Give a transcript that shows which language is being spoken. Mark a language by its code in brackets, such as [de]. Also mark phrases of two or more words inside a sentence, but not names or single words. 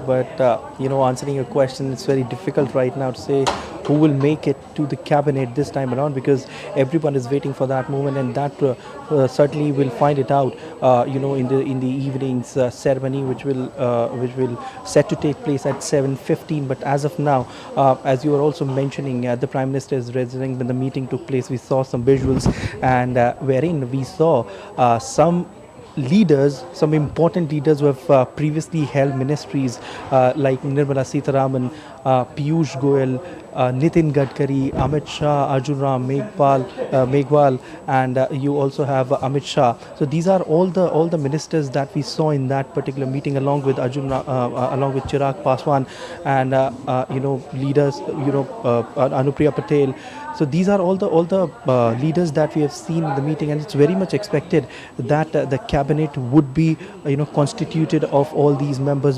[en] But, answering your question, it's very difficult right now to say who will make it to the cabinet this time around, because everyone is waiting for that moment, and that certainly will find it out, in the evening's ceremony, which will set to take place at 7:15. But as of now, as you were also mentioning, the Prime Minister is residing when the meeting took place. We saw some visuals, and wherein we saw some important leaders who have previously held ministries like Nirmala Sitharaman, Piyush Goyal, Nitin Gadkari, Amit Shah, Arjun Ram Meghwal, and you also have Amit Shah. So these are all the ministers that we saw in that particular meeting, along with Chirag Paswan, and leaders, Anupriya Patel. So these are all the leaders that we have seen in the meeting, and it's very much expected that the cabinet would be constituted of all these members.